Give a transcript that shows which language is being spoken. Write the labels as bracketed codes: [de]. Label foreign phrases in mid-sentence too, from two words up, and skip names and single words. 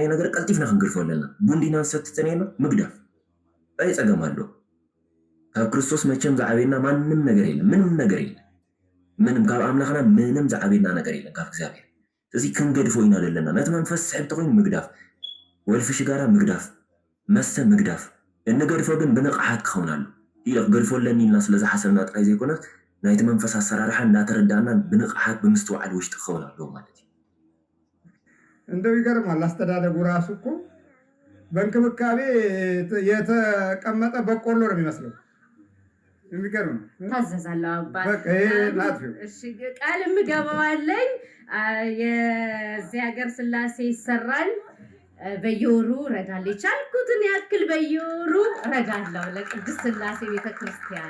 [ti] ነገር ቀልጢፍና ክንግርፎ ኣለና ቡንዲና ንሰትተነና ምግዳፍ ታይ ፀገም ኣሎ ካብ ክርስቶስ መቸም ዝዓበየና ማንም ነገር የለን ምንም ካብ ኣምላኽና ምንም ዝዓበየና ነገር የለን ካብ እግዚአብሔር እዚ ክንገድፎ ኢና ዘለና ነቲ መንፈስ ዝስሕብ ተኮይኑ ምግዳፍ ወልፍሽ ጋራ ምግዳፍ መሰ ምግዳፍ እንገድፎ ግን ብንቕሓት ክኸውን ኣሎ ኢለ ክገድፎ ኣለኒ ኢልና ስለዝሓሰብና ጥራይ ዘይኮነስ ናይቲ መንፈስ ኣሰራርሓ እንዳተረዳእና ብንቕሓት ብምስትውዓል ውሽጢ ክኸውን ኣለዎ ማለት እዩ [am] እንደው ይገርማል አስተዳደጉ ራሱ እኮ በእንክብካቤ የተቀመጠ በቆሎ ነው የሚመስለው የሚገርም ታዘዛለሁ አባት በቃ ላጥፊው እሺ ቃል ምገባዋለኝ የዚህ ሀገር ስላሴ ይሰራል በየወሩ ረዳለሁ ቻልኩትን ያክል በየወሩ ረዳለሁ ለቅድስት ስላሴ ቤተክርስቲያን